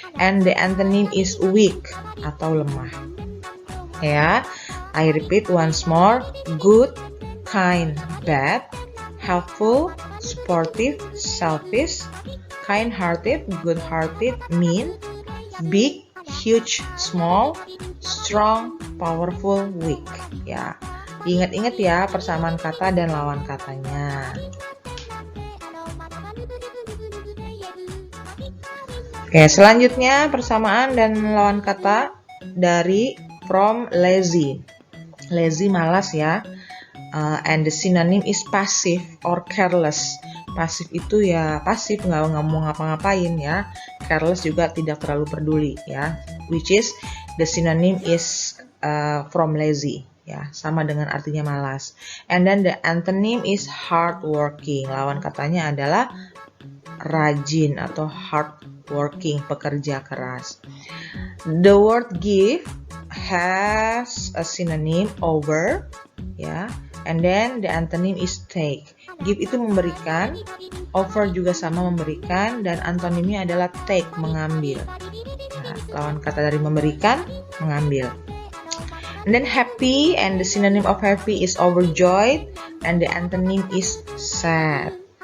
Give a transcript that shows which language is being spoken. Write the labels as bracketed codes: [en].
[en] And the antonym is weak [id] atau lemah. [en] Ya, I repeat once more. Good, kind, bad, helpful, supportive, selfish, kind-hearted, good-hearted, mean, big, huge, small, strong, powerful, weak. [id] Ya, ingat-ingat ya persamaan kata dan lawan katanya. Oke, selanjutnya persamaan dan lawan kata dari from lazy. Lazy malas ya. [en] And the synonym is passive or careless. [id] Pasif itu ya pasif, nggak mau ngapa-ngapain ya. Careless juga tidak terlalu peduli ya. [en] Which is the synonym is from lazy ya, [id] sama dengan artinya malas. [en] And then the antonym is hardworking. [id] Lawan katanya adalah rajin atau hardworking, pekerja keras. [en] The word give has a synonym over ya, and then the antonym is take. [id] Give itu memberikan, over juga sama memberikan, dan antonimnya adalah take, mengambil. Nah, lawan kata dari memberikan, mengambil. [en] And then happy, and the synonym of happy is overjoyed, and the antonym is sad.